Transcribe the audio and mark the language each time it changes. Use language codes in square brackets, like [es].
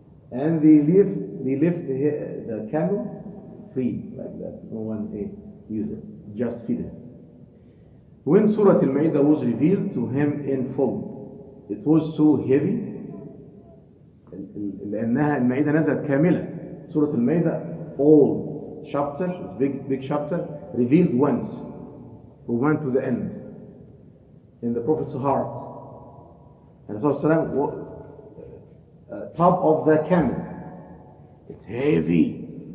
[en] And they left the camel free like that. No one used it. Just feed it. When Surah Al-Ma'idah was revealed to him in full, it was so heavy. [ar] لأنها المائدة نزلت كاملة. [en] Surah Al-Ma'idah, all chapter, it's big chapter, revealed once. We went to the end in the Prophet's heart. And Rasulullah top of the camel. It's heavy.